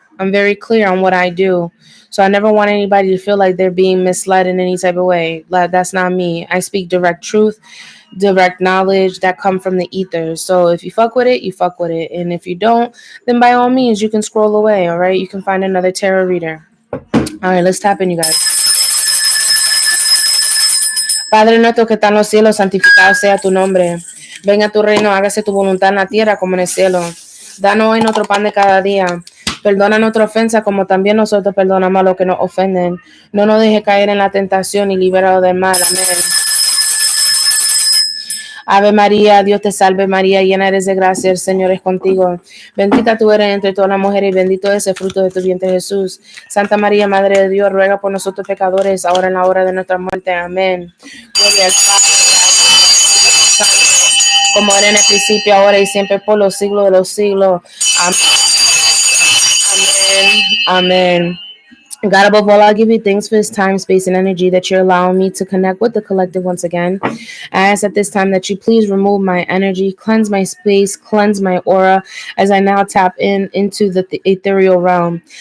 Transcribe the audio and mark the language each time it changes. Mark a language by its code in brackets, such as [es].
[en] I'm very clear on what I do. So I never want anybody to feel like they're being misled in any type of way. Like, that's not me. I speak direct truth, direct knowledge that come from the ether. So if you fuck with it, you fuck with it. And if you don't, then by all means, you can scroll away, all right? You can find another tarot reader. All right, let's tap in, you guys. [es] Padre nuestro que está en los cielos, santificado sea tu nombre. Venga tu reino, hágase tu voluntad en la tierra como en el cielo. Danos hoy nuestro pan de cada día. Perdona nuestra ofensa como también nosotros perdonamos a los que nos ofenden. No nos deje caer en la tentación y libéranos del mal. Amén. Ave María, Dios te salve María, llena eres de gracia, el Señor es contigo. Bendita tú eres entre todas las mujeres y bendito es el fruto de tu vientre Jesús. Santa María, Madre de Dios, ruega por nosotros pecadores, ahora en la hora de nuestra muerte. Amén. Gloria al Padre, al Hijo, como era en el principio, ahora y siempre por los siglos de los siglos. Amén. Amén. Amén. [en] God, above all, I'll give you thanks for this time, space, and energy that you're allowing me to connect with the collective once again. I ask at this time that you please remove my energy, cleanse my space, cleanse my aura as I now tap into the ethereal realm.